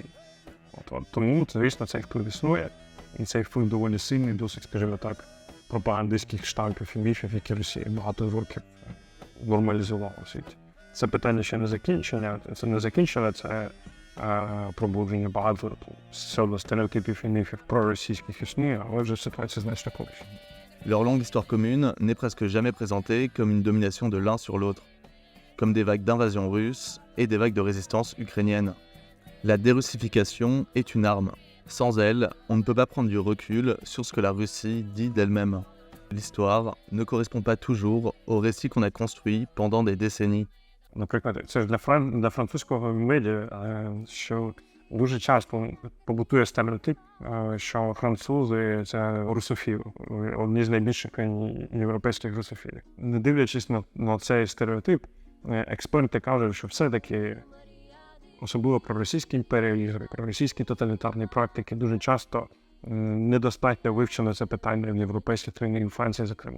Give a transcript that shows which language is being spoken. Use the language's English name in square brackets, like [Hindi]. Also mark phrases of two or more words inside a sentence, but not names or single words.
[Ukrainian] Тому, звісно, цей вплив існує, і цей вплив доволі сильний, досить, скажімо так, пропагандистських штампів і міфів, які Росія багато років нормалізувала у світі. Це питання ще не закінчене, це пробудження багато стереотипів і міфів проросійських існує, але вже ситуація значно колишня. [French] Leur longue histoire commune n'est presque jamais présentée comme une domination de l'un sur l'autre, comme des vagues d'invasion russe et des vagues de résistance ukrainienne. La dérussification est une arme. Sans elle, on ne peut pas prendre du recul sur ce que la Russie dit d'elle-même. L'histoire ne correspond pas toujours au récit qu'on a construit pendant des décennies. [Ukrainian] Наприклад, це ж для французького медіа, що дуже часто побутує стереотип, що французи – це русофіли, одні з найбільших європейських русофілів. Не дивлячись на цей стереотип, експерти кажуть, що все-таки особливо про російські імперіалізми, про російські тоталітарні практики дуже часто недостатньо вивчено це питання в європейських країнах, і Франції, зокрема.